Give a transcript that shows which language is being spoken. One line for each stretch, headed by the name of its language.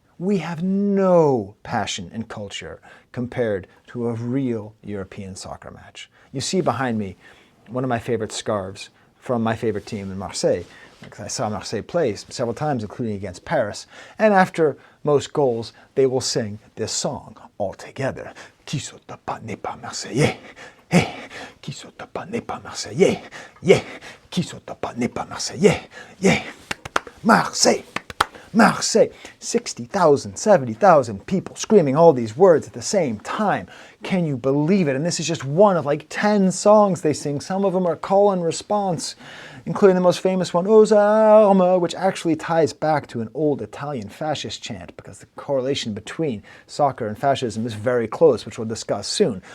English: We have no passion and culture compared to a real European soccer match. You see behind me one of my favorite scarves from my favorite team in Marseille. Because I saw Marseille play several times, including against Paris. And after most goals, they will sing this song all together.
French: Qui saute pas n'est pas Marseillais. Hey, qui saute pas n'est pas Marseillais. Yeah, qui saute pas n'est pas Marseillais.
English: Yeah, Marseille. Marseille, 60,000, 70,000 people screaming all these words at the same time. Can you believe it? And this is just one of 10 songs they sing. Some of them are call and response, including the most famous one, losermobile, which actually ties back to an old Italian fascist chant because the correlation between soccer and fascism is very close, which we'll discuss soon.